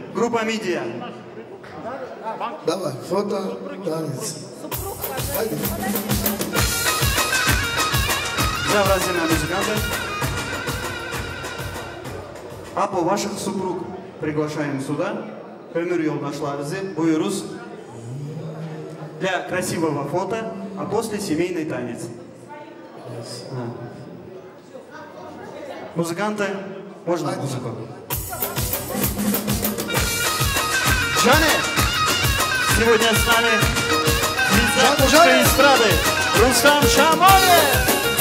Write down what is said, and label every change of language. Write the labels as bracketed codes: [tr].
[ru] Группа Мидия. Давай, фото, танец. Уважаемые музыканты. А по ваших супруг приглашаем сюда. [tr] Ömür yoldaşlarınızı buyuruz. [ru] Для красивого фото, а после семейный танец. Музыканты, можно музыку? Джане! Сегодня с нами звезда эстрады Рустам Шамолев!